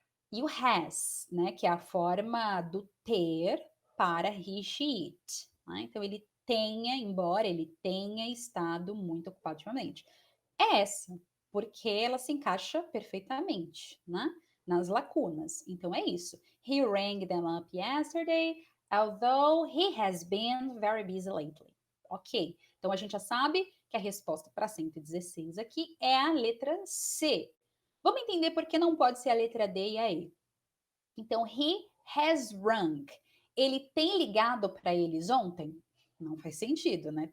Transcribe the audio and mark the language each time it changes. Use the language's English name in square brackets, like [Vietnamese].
[Portuguese] E o has, né, que é a forma do ter para he, she, it. Né? Então, ele tenha, embora ele tenha estado muito ocupado ultimamente. É essa, porque ela se encaixa perfeitamente, né, nas lacunas. Então, é isso. [English] He rang them up yesterday, although he has been very busy lately. [Portuguese] Ok, então a gente já sabe que a resposta para 116 aqui é a letra C. Vamos entender por que não pode ser a letra D e a E. Então, he has rung. Ele tem ligado para eles ontem? Não faz sentido, né?